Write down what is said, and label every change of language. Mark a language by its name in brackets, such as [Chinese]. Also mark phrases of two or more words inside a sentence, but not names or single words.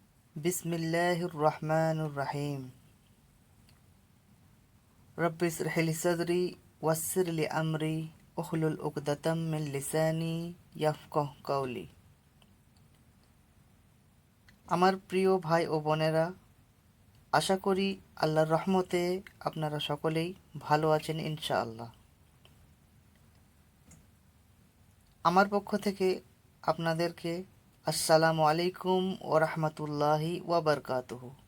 [Arabic] بسم الله الرحمن الرحيم. رب اشرح لي صدري ويسر لي أمري واحلل عقدة من لساني يفقهوا قولي. [Bangla] আমার প্রিয় ভাই ও বোনেরা, আশা করি আল্লাহর রহমতে আপনারা সকলেই ভালো আছেন [Arabic] إن شاء الله. [Bangla] আমার পক্ষ থেকে আপনাদেরকে [Arabic] السلام عليكم و رحمة الله و بركاته.